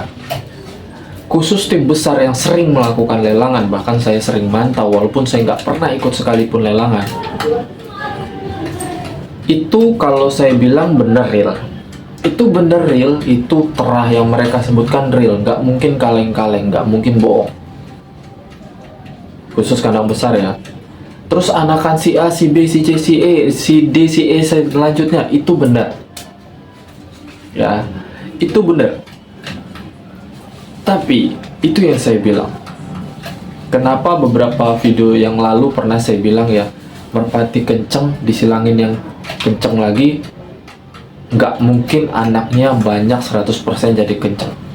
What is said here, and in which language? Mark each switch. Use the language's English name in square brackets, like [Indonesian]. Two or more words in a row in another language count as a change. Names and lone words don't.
[Indonesian] Khusus tim besar yang sering melakukan lelangan, bahkan saya sering mantau walaupun saya nggak pernah ikut sekalipun lelangan. Itu kalau saya bilang benar real. Itu bener real, itu terah yang mereka sebutkan real, nggak mungkin kaleng-kaleng, nggak mungkin bohong. Khusus kandang besar ya. Terus anakan si A, si B, si C, si E, si D, si E selanjutnya, itu benar. Ya, itu benar. Tapi, itu yang saya bilang. Kenapa beberapa video yang lalu pernah saya bilang ya, merpati kenceng, disilangin yang kenceng lagi, nggak mungkin anaknya banyak 100% jadi kenceng.